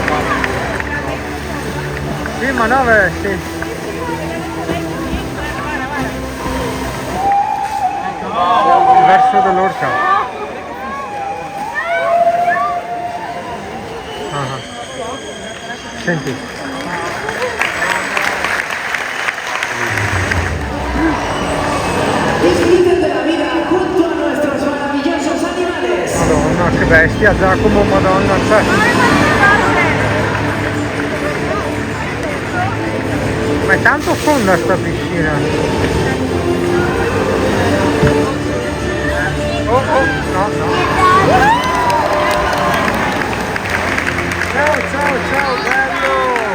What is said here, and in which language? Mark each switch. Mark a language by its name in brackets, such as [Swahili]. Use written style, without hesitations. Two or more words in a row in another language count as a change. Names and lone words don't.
[Italian] Sì, ma no, sì. Verso dell'orca. Senti. [Spanish] Disfruten de la vida junto a nuestros maravillosos animales. [Italian] Madonna, che bestia, Giacomo, Madonna, cioè. Ma è tanto fonda sta piscina. Oh, oh, no, no. Ciao, ciao, ciao, bello!